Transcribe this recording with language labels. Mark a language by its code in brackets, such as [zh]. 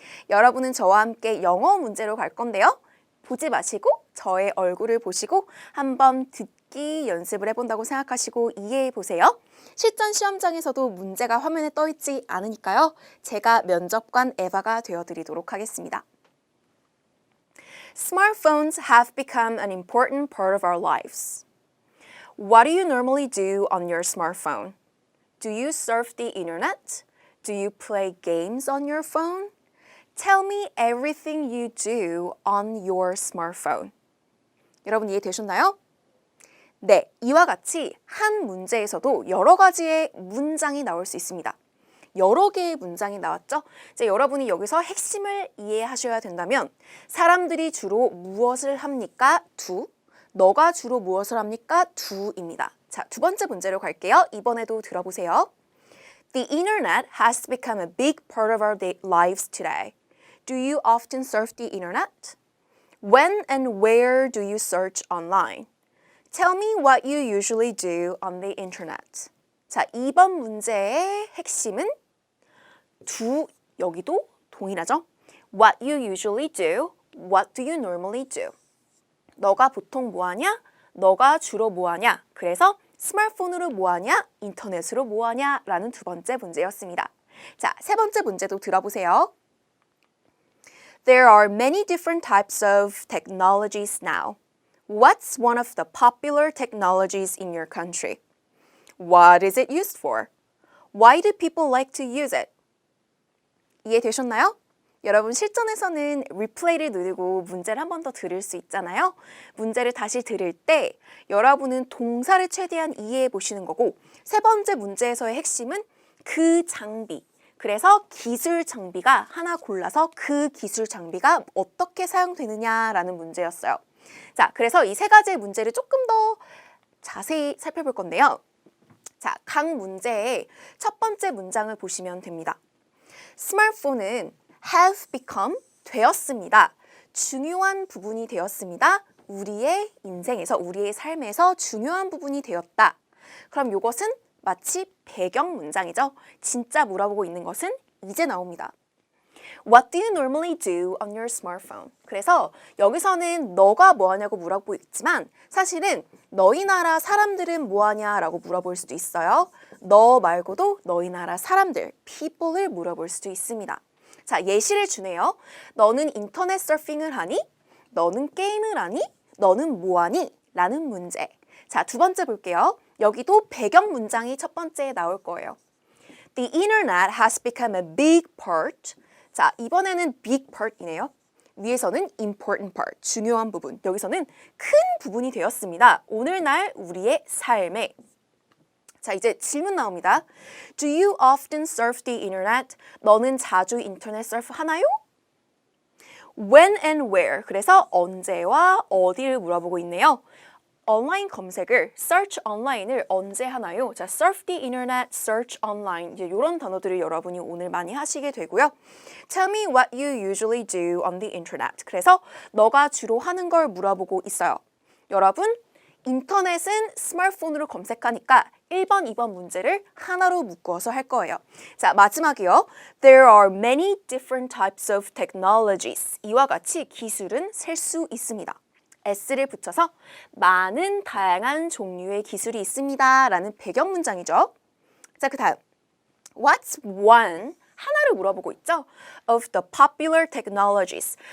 [ko] 여러분은 저와 함께 영어 문제로 갈 건데요. 보지 마시고 저의 얼굴을 보시고 한번 듣기 연습을 해본다고 생각하시고 이해해 보세요. 실전 시험장에서도 문제가 화면에 떠 있지 않으니까요. 제가 면접관 에바가 되어드리도록 하겠습니다. [en] Smartphones have become an important part of our lives. What do you normally do on your smartphone? Do you surf the internet? Do you play games on your phone? Tell me everything you do on your smartphone. [ko] 여러분 이해되셨나요? 네, 이와 같이 한 문제에서도 여러 가지의 문장이 나올 수 있습니다. 여러 개의 문장이 나왔죠? 이제 여러분이 여기서 핵심을 이해하셔야 된다면 사람들이 주로 무엇을 합니까? [en] do. [ko] 너가 주로 무엇을 합니까? do입니다. 자, 두 번째 문제로 갈게요. 이번에도 들어보세요. [en] The internet has become a big part of our lives today. Do you often surf the internet? When and where do you search online? Tell me what you usually do on the internet. [ko] 자, 2번 문제의 핵심은 do, 여기도 동일하죠? [en] What you usually do, what do you normally do? [ko] 너가 보통 뭐하냐? 너가 주로 뭐하냐? 그래서 스마트폰으로 뭐하냐? 인터넷으로 뭐하냐? 라는 두 번째 문제였습니다. 자, 세 번째 문제도 들어보세요. [en] There are many different types of technologies now. What's one of the popular technologies in your country? What is it used for? Why do people like to use it? [ko] 이해되셨나요? 여러분 실전에서는 리플레이를 누르고 문제를 한 번 더 들을 수 있잖아요. 문제를 다시 들을 때 여러분은 동사를 최대한 이해해 보시는 거고 세 번째 문제에서의 핵심은 그 장비. 그래서 기술 장비가 하나 골라서 그 기술 장비가 어떻게 사용되느냐라는 문제였어요. 자, 그래서 이 세 가지의 문제를 조금 더 자세히 살펴볼 건데요. 자, 각 문제의 첫 번째 문장을 보시면 됩니다. 스마트폰은 [en] have become [ko] 되었습니다. 중요한 부분이 되었습니다. 우리의 인생에서, 우리의 삶에서 중요한 부분이 되었다. 그럼 이것은 마치 배경 문장이죠. 진짜 물어보고 있는 것은 이제 나옵니다. [en] What do you normally do on your smartphone? [ko] 그래서 여기서는 너가 뭐 하냐고 물어보고 있지만 사실은 너희 나라 사람들은 뭐 하냐라고 물어볼 수도 있어요. 너 말고도 너희 나라 사람들, people을 물어볼 수도 있습니다. 자, 예시를 주네요. 너는 인터넷 서핑을 하니? 너는 게임을 하니? 너는 뭐 하니? 라는 문제. 자, 두 번째 볼게요. 여기도 배경 문장이 첫 번째에 나올 거예요. [en] The internet has become a big part. [ko] 자, 이번에는 [en] big part [ko] 이네요. 위에서는 [en] important part, [ko] 중요한 부분. 여기서는 큰 부분이 되었습니다. 오늘날 우리의 삶에. 자, 이제 질문 나옵니다. [en] Do you often surf the internet? [ko] 너는 자주 인터넷 서프 하나요? [en] When and where. [ko] 그래서 언제와 어디를 물어보고 있네요. 온라인 검색을, [en] search online [ko] 을 언제 하나요? [en] 자, surf the internet, search online. [ko] 이런 단어들을 여러분이 오늘 많이 하시게 되고요. [en] Tell me what you usually do on the internet. [ko] 그래서 너가 주로 하는 걸 물어보고 있어요. 여러분, 인터넷은 스마트폰으로 검색하니까 1번, 2번 문제를 하나로 묶어서 할 거예요. 자, 마지막이요. [en] There are many different types of technologies. [ko] 이와 같이 기술은 셀 수 있습니다. S를 붙여서 많은 다양한 종류의 기술이 있습니다. 라는 배경 문장이죠. 자, 그 다음. [en] What's one? [ko] 하나를 물어보고 있죠. [en] Of the popular technologies.